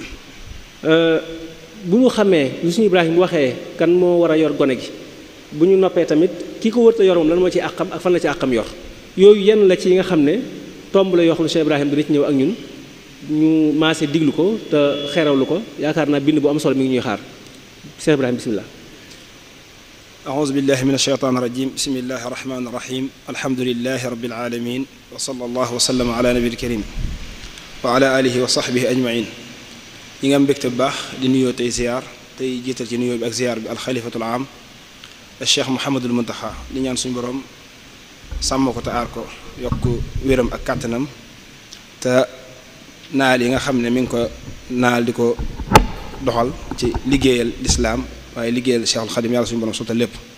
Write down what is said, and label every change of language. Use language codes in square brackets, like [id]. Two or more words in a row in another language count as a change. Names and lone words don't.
[wo] bu ñu xamee lu suñu Ibrahima waxee kan moo war a yor gone gi bu ñu noppee tamit ki ko wërta yor moom lan moo ci àqam ak fan la ci àqam yor yooyu yenn la ci yi nga xam ne tomb la yoo xam ne Cheikh Ibrahima dina ci ñëw ak ñun ñu maase diglu ko te xerawlu ko yaakaar naa bind bu am solo mi ngi ñuy xaar Cheikh Ibrahima bismillah. [ar] أعوذ بالله من الشيطان الرجيم بسم الله الرحمن الرحيم الحمد لله رب العالمين وصلى الله وسلم على نبي الكريم وعلى آله وصحبه أجمعين [wo] ñi nga am mbégte bu baax di nuyoo tey ziar tey jiital ci nuyoo bi ak ziar bi alxalifatul am Cheikh Mouhamadul Muntaxa di ñaan suñu borom sàmm ko te aar ko yokk wéram ak kàttanam te naal yi nga xam ne mi ngi ko naal di ko doxal ci liggéeyal lislaam waaye liggéeyal Cheikhul Xadim yàlla suñu borom sottal lépp